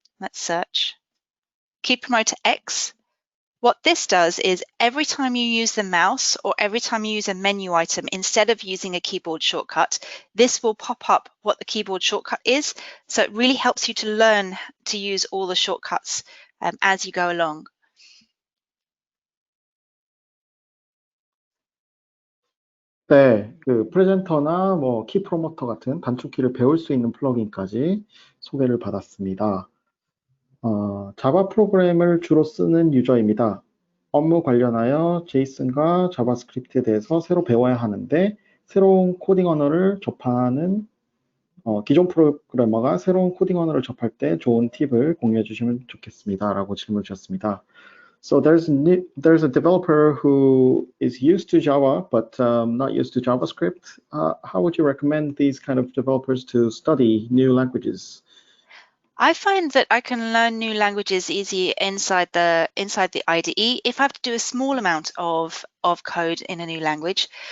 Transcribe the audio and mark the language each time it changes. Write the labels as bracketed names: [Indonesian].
[English] Let's search. Key Promoter X. What this does is every time you use the mouse or every time you use a menu item, instead of using a keyboard shortcut, this will pop up what the keyboard shortcut is. So it really helps you to learn to use all the shortcuts as you go along. [Korean] 네, 그 프레젠터나 뭐 키 프로모터 같은 단축키를 배울 수 있는 플러그인까지 소개를 받았습니다. 자바 프로그램을 주로 쓰는 유저입니다. 업무 관련하여 제이슨과 자바스크립트에 대해서 새로 배워야 하는데 새로운 코딩 언어를 접하는 기존 프로그래머가 새로운 코딩 언어를 접할 때 좋은 팁을 공유해 주시면 좋겠습니다. 라고 질문 주셨습니다. [English] So there's a developer who is used to Java but not used to JavaScript. How would you recommend these kind of developers to study new languages? I find that I can learn new languages easy inside the IDE if I have to do a small amount of code in a new language.